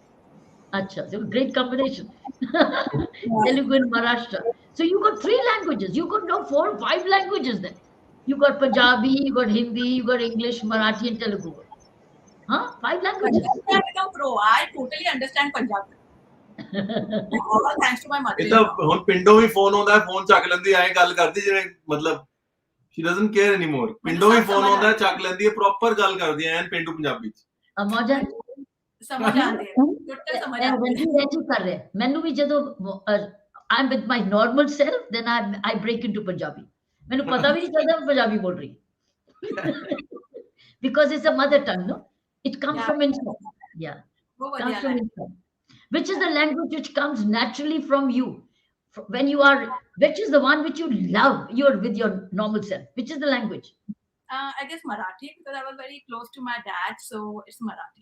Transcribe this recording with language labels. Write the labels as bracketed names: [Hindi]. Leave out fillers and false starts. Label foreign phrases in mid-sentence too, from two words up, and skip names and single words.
[English] Acha, so great combination. Telugu and Maharashtra. So you got 3 languages. You could know 4 or 5 languages then. You got Punjabi, you got Hindi, you got English, Marathi, and Telugu. Huh? 5 languages. I become pro. I totally understand Punjabi. All thanks to my mother. [Punjabi] ਇਹ ਤਾਂ ਹੁਣ ਪਿੰਡੋਂ ਵੀ ਫੋਨ ਆਉਂਦਾ, ਫੋਨ ਚੱਕ ਲੈਂਦੀ, ਐਂ ਗੱਲ ਕਰਦੀ ਜਿਵੇਂ ਮਤਲਬ [English] she doesn't care anymore. [Punjabi] ਪਿੰਡੋਂ ਵੀ ਫੋਨ ਆਉਂਦਾ, ਚੱਕ ਲੈਂਦੀ ਹੈ, ਪ੍ਰੋਪਰ ਗੱਲ ਕਰਦੀ ਹੈ ਐਨ ਪਿੰਡੂ ਪੰਜਾਬੀ ਚ. ਮੌਜਾ ਸਮਝ ਆਉਂਦੀ ਹੈ, ਟੁੱਟੇ ਸਮਝ ਆਉਂਦੀ ਹੈ. ਕਰ ਰਿਹਾ ਮੈਨੂੰ ਵੀ ਜਦੋਂ [English] I'm with my normal self, then I break into Punjabi. [Punjabi] ਮੈਨੂੰ ਪਤਾ ਵੀ ਨਹੀਂ ਚੱਲਦਾ ਮੈਂ ਪੰਜਾਬੀ ਬੋਲ ਰਹੀ [English] because it's a mother tongue, no? It comes from inside. Yeah. Comes from inside. Which is the language which comes naturally from you? Which is the one which you love? You're with your normal self. Which is the language? I guess Marathi, because I was very close to my dad, so it's Marathi.